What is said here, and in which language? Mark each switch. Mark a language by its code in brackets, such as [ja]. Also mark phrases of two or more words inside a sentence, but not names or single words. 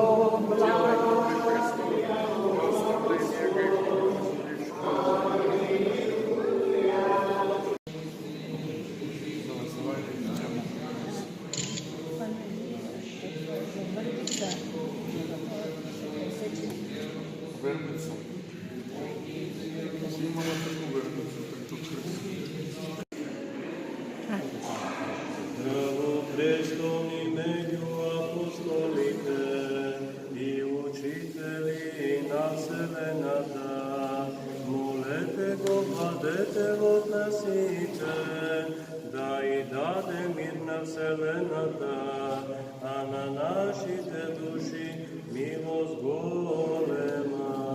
[ru] делай крови Христовых, во оставление грехов и в жизнь вечную. Вербицу. Снимала такую вербицу, как тут красиво. [mk] Престолни меѓу апостолите и учители на Вселената, молете го, владете во насите, да и даде мир на Вселената, а на нашите души милост голема.